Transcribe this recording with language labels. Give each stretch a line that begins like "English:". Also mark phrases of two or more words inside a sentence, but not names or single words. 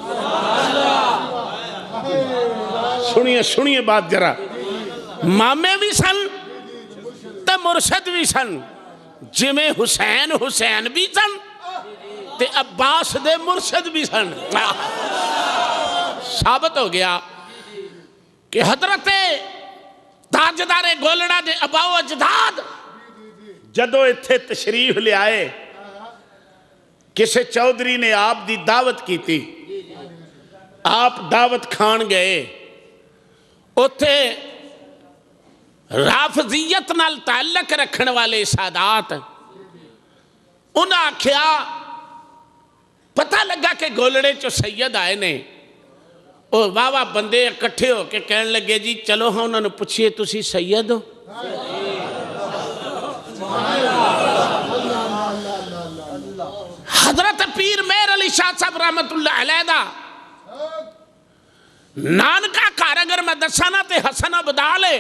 Punjabi: سنیے بات ذرا, مامے بھی سن تے مرشد بھی سن. جمیں حسین بھی سن تے عباس دے مرشد بھی سن. ثابت ہو گیا کہ حضرت تاجدار گولڑا دے اباؤ اجداد جدو اتھے تشریف لے آئے, کسے چودھری نے آپ دی دعوت کی تھی, آپ دعوت کھان گئے. اتھے رافضیت نال تعلق رکھن والے سادات انہاں آکھیا پتہ لگا کہ گولڑے چو سید آئے نے, وہ واہ واہ بندے اکٹھے ہو کے کہنے لگے جی چلو ہاں انہوں نے پوچھئے تسی سید ہو؟ حضرت پیر مہر علی شاہ صاحب رحمت اللہ علیہ دا نانکا کار اگر میں دسانا تے حسن عبدال ہے.